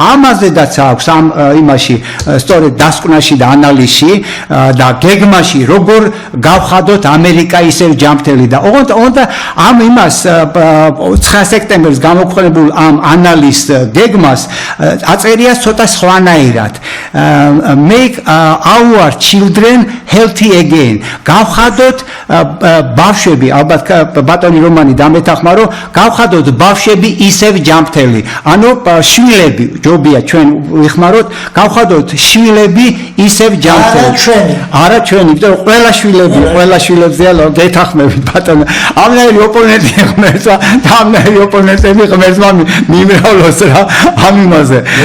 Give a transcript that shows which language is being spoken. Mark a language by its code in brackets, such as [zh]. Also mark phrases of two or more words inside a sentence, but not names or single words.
[ka] ამაზედაც აქვს ამ იმაში სწორედ დასკვნაში და ანალიზში და გეგმაში როგორ გავხადოთ ამერიკა ისევ ჯანმრთელი და ოღონდ ამ იმას 9 სექტემბერს გამოქვეყნებულ ამ ანალიზ გეგმას აწერია ცოტა სხვანაირად [en] make our children healthy again [ka] გავხადოთ ბავშვები ალბათ ბატონი რომანი დამეთახმა რომ გავხადოთ ბავშვები ისევ ჯანმრთელი ანუ შვილები ჯობია ჩვენ ვიხმაროთ გავხადოთ შვილები ისევ ჯანმრთელი არა ჩვენი იმიტომ რომ ყველა შვილებზეა გეთახმებით ბატონო ამნაირი ოპონენტი ღმერთს და ამნაირი ოპონენტები ღმერთს მიმრავლოს რა ამ იმაზე